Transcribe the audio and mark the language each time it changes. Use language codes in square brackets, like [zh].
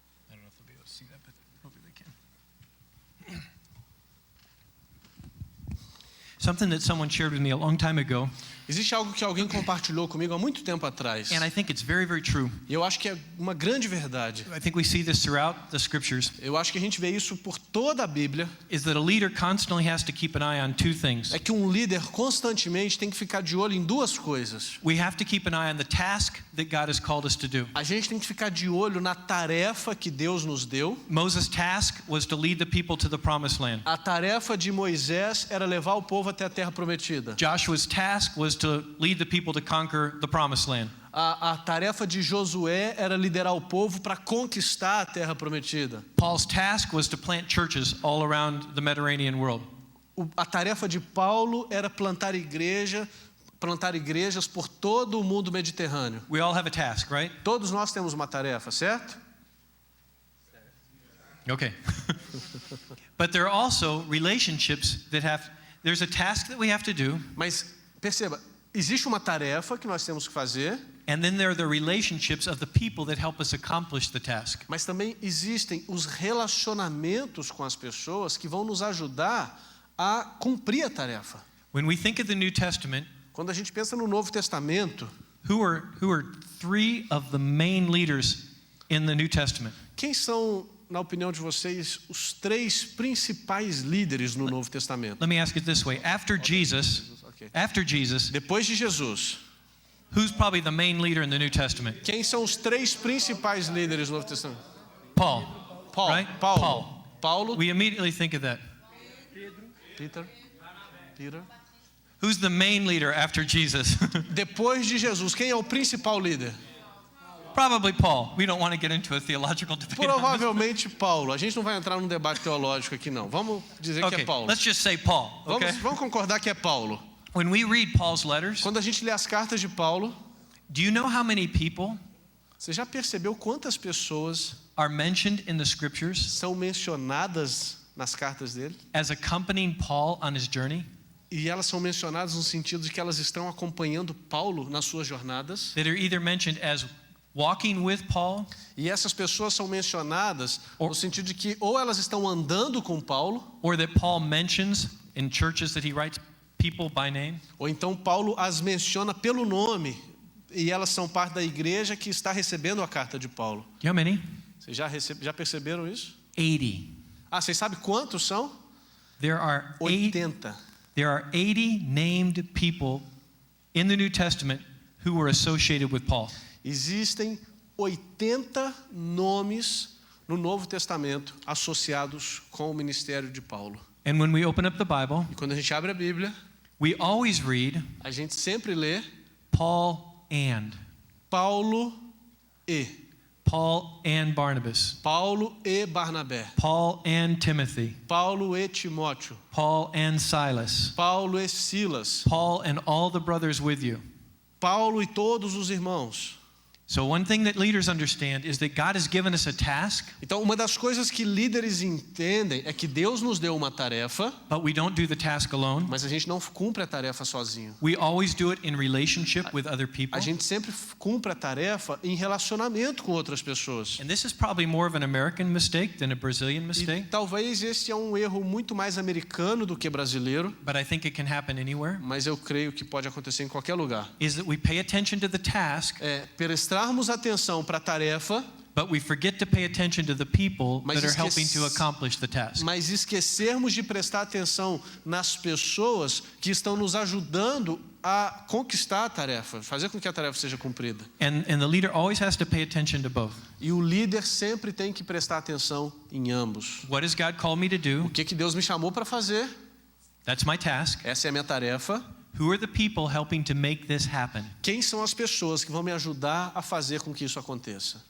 [en] I don't know if they'll be able to see that, but hopefully they can. Something that someone shared with me a long time ago, [pt] Existe algo que alguém compartilhou comigo há muito tempo atrás. [en] and I think it's very, very true. [pt] E eu acho que é uma grande verdade. [en] I think we see this throughout the scriptures, [pt] Eu acho que a gente vê isso por toda a Bíblia. [en] is that a leader constantly has to keep an eye on two things. [pt] É que um líder constantemente tem que ficar de olho em duas coisas. [en] We have to keep an eye on the task that God has called us to do. [pt] A gente tem que ficar de olho na tarefa que Deus nos deu. [en] Moses' task was to lead the people to the promised land. [pt] A tarefa de Moisés era levar o povo até a terra prometida. [en] Joshua's task was to lead the people to conquer the promised land. [pt] A tarefa de Josué era liderar o povo para conquistar a terra prometida. [en] Paul's task was to plant churches all around the Mediterranean world. [pt] A tarefa de Paulo era plantar igrejas por todo o mundo mediterrâneo. [en] We all have a task, right? [pt] Todos nós temos uma tarefa, certo? [en] Okay. But there are also relationships that there's a task that we have to do, [pt] Mas perceba, existe uma tarefa que nós temos que fazer, [en] and then there are the relationships of the people that help us accomplish the task. [pt] mas também existem os relacionamentos com as pessoas que vão nos ajudar a cumprir a tarefa. [en] When we think of the New Testament, [pt] Quando a gente pensa no Novo Testamento, [en] who are three of the main leaders in the New Testament? [pt] quem são, na opinião de vocês, os três principais líderes no Novo Testamento? [en] Let me ask it this way. After Jesus, [pt] Depois de Jesus, [en] who's probably the main leader in the New Testament? [pt] quem são os três principais líderes do Novo Testamento? [en] Paul. [pt] Paulo. [en] Right? [pt] Paulo. [en] We immediately think of that. Peter. Who's the main leader after Jesus? [pt] Depois de Jesus, quem é o principal líder? [en] Probably Paul. We don't want to get into a theological debate. [pt] Provavelmente Paulo. A gente não vai entrar num debate teológico aqui não. Vamos dizer que é [en] Okay, [pt] Paulo. [en] let's just say Paul. Okay. [pt] Vamos concordar que é Paulo. [en] When we read Paul's letters, [pt] Quando a gente lê as cartas de Paulo, [en] do you know how many people [pt] você já percebeu quantas pessoas [en] are mentioned in the scriptures [pt] são mencionadas nas cartas dele? [en] as accompanying Paul on his journey? [pt] E elas são mencionadas no sentido de que elas estão acompanhando Paulo nas suas jornadas. [en] That are either mentioned as walking with Paul, [pt] E essas pessoas são mencionadas no sentido de que ou elas estão andando com Paulo, [en] or that Paul mentions in churches that he writes people by name. [pt] ou então Paulo as menciona pelo nome e elas são parte da igreja que está recebendo a carta de Paulo. [en] Do you know how many? [pt] Vocês já perceberam isso? [en] 80. [pt] Vocês sabem quantos são? [en] There are [pt] 80. [en] 80 named people in the New Testament who were associated with Paul. [pt] Existem 80 nomes no Novo Testamento associados com o ministério de Paulo. [en] And when we open up the Bible, [pt] E quando a gente abre a Bíblia, [en] We always read [pt] A gente sempre lê [en] Paul and. [pt] Paulo e. [en] Paul and Barnabas. [pt] Paulo e Barnabé. [en] Paul and Timothy. [pt] Paulo e Timóteo. [en] Paul and Silas. [pt] Paulo e Silas. [en] Paul and all the brothers with you. [pt] Paulo e todos os irmãos. [en] So one thing that leaders understand is that God has given us a task, [pt] Então, uma das coisas que líderes entendem é que Deus nos deu uma tarefa, [en] but we don't do the task alone. [pt] mas a gente não cumpre a tarefa sozinho. [en] We always do it in relationship with other people. [pt] A gente sempre cumpre a tarefa em relacionamento com outras pessoas. [en] And this is probably more of an American mistake than a Brazilian [pt] E [en] mistake, [pt] talvez esse é um erro muito mais americano do que brasileiro, [en] but I think it can happen anywhere. [pt] mas eu creio que pode acontecer em qualquer lugar. [en] Is that we pay attention to the task, [pt] Prestarmos atenção para a tarefa, [en] but we forget to pay attention to the people [pt] Mas [en] that are helping to accomplish the task. [pt] mas esquecermos de prestar atenção nas pessoas que estão nos ajudando a conquistar a tarefa, fazer com que a tarefa seja cumprida. [en] And the leader always has to pay attention to both. [pt] E o líder sempre tem que prestar atenção em ambos. [en] What does God call me to do? [pt] O que Deus me chamou para fazer? [en] That's my task. [pt] Essa é a minha tarefa. [en] Who are the people helping to make this happen? [pt] Quem são as pessoas que vão me ajudar a fazer com que isso aconteça?